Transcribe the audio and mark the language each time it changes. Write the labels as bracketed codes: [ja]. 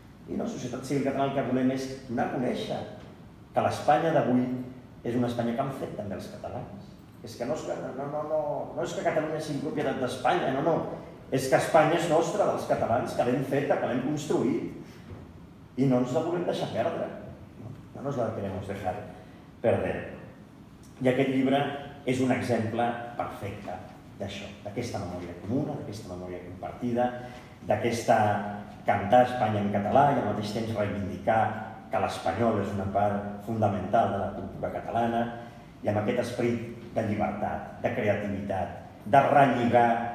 [ca] I la societat civil catalana el que volem és donar a conèixer que l'Espanya d'avui és una Espanya que han fet també els catalans. És que no és que Catalunya sigui propietat d'Espanya, no. És que Espanya és nostra, dels catalans, que l'hem feta, que l'hem construït i no ens la volem deixar perdre. [es] No nos la queremos dejar perder. [ca] I aquest llibre és un exemple perfecte d'això, d'aquesta memòria comuna, d'aquesta memòria compartida, d'aquesta cantar Espanya en català i al mateix temps reivindicar que l'espanyol és una part fundamental de la cultura catalana i amb aquest esperit de llibertat, de creativitat, de relligar,